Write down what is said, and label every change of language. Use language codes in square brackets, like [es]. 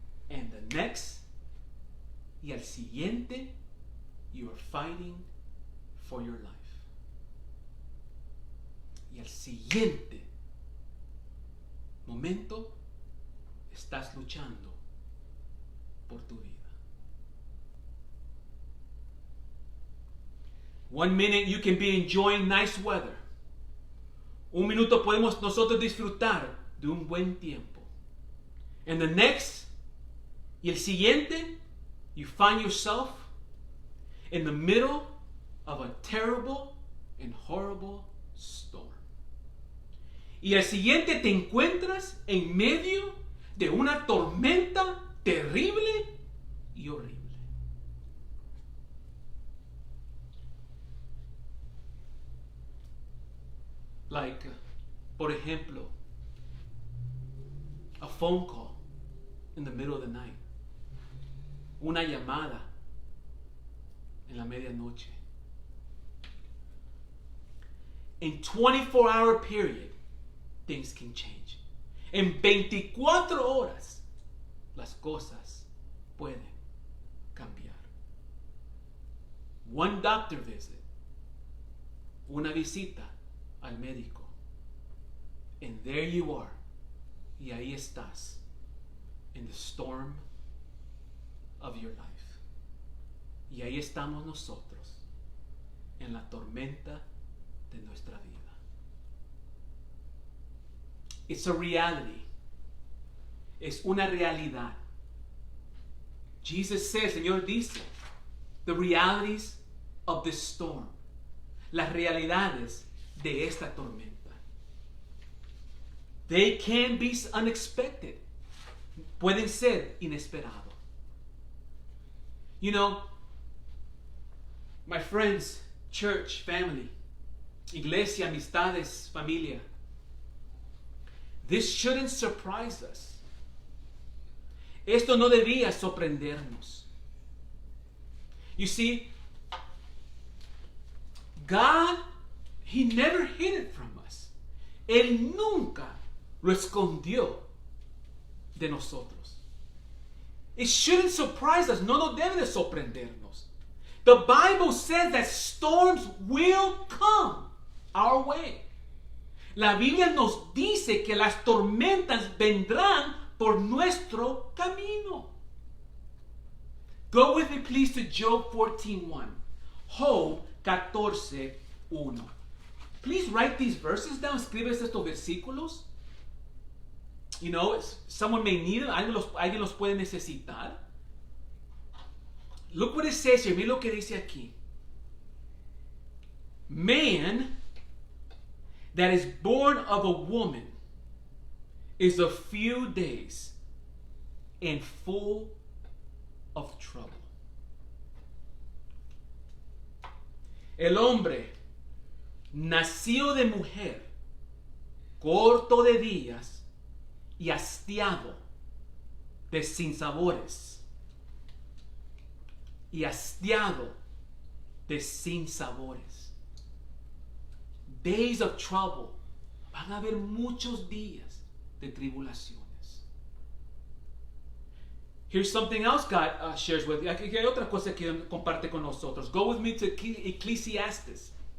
[en] And the next, [es] y al siguiente, [en] you are fighting for your life. [es] Y al siguiente momento, estás luchando por tu vida. [en] 1 minute you can be enjoying nice weather. [es] 1 minuto podemos nosotros disfrutar de un buen tiempo. [en] And the next, [es] y el siguiente, [en] you find yourself in the middle of a terrible and horrible storm. [es] Y al siguiente te encuentras en medio de una tormenta terrible y horrible. [en] Like, [es] por ejemplo, [en] a phone call in the middle of the night. [es] Una llamada en la medianoche. [en] In 24-hour period, things can change. [es] En 24 horas, las cosas pueden cambiar. [en] One doctor visit, [es] una visita al médico, [en] and there you are, [es] y ahí estás, [en] in the storm of your life. [es] Y ahí estamos nosotros, en la tormenta de nuestra vida. [en] It's a reality. [es] Es una realidad. [en] Jesus says, [es] el Señor dice, [en] the realities of this storm. [es] Las realidades de esta tormenta. [en] They can be unexpected. [es] Pueden ser inesperados. [en] You know, my friends, church, family, [es] iglesia, amistades, familia, [en] this shouldn't surprise us. [es] Esto no debía sorprendernos. [en] You see, God, He never hid it from us. [es] Él nunca lo escondió de nosotros. [en] It shouldn't surprise us. [es] No nos debe de sorprendernos. [en] The Bible says that storms will come our way. [es] La Biblia nos dice que las tormentas vendrán por nuestro camino. [en] Go with me please to Job 14:1. Job 14:1. Please write these verses down. [es] Escribes estos versículos. [en] You know, someone may need them. [es] Alguien los puede necesitar. [en] Look what it says here. [es] Mira lo que dice aquí. [en] Man that is born of a woman is a few days and full of trouble. [es] El hombre nacido de mujer, corto de días y hastiado de sinsabores. Y hastiado de sinsabores. [en] Days of trouble. [es] Van a haber muchos días de tribulaciones. [en] Here's something else God shares with you. [es] Aquí hay otra cosa que comparte con nosotros. [en] Go with me to Ecclesiastes.